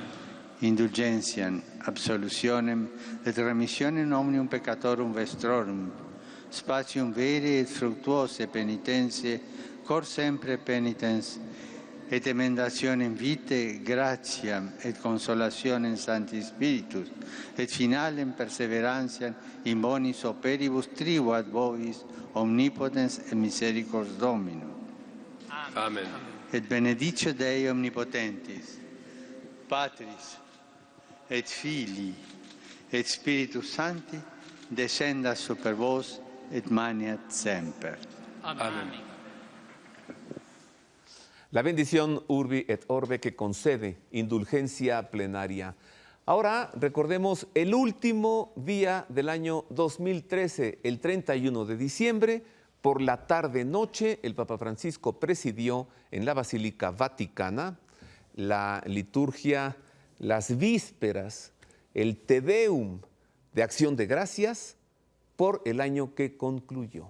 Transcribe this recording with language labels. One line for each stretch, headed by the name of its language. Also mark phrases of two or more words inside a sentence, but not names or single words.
Latin: Indulgentiam, absolutionem, et remissionem omnium peccatorum vestrorum, spatium vere et fructuose penitentiae, cor sempre penitens, et emendationem vitae, gratiam et consolationem Sancti Spiritus, et finalem perseverantiam in bonis operibus tribuo ad vobis omnipotens et misericors Dominum. Amen. Et benedictio Dei omnipotentis, Patris et Filii et Spiritus Sancti, descendat super vos et maniat semper. Amen.
Spanish: La bendición
Latin: Urbi et Orbe
Spanish: que concede indulgencia plenaria. Ahora recordemos el último día del año 2013, el 31 de diciembre, por la tarde-noche, el Papa Francisco presidió en la Basílica Vaticana la liturgia, las vísperas, el Te Deum de Acción de Gracias por el año que concluyó.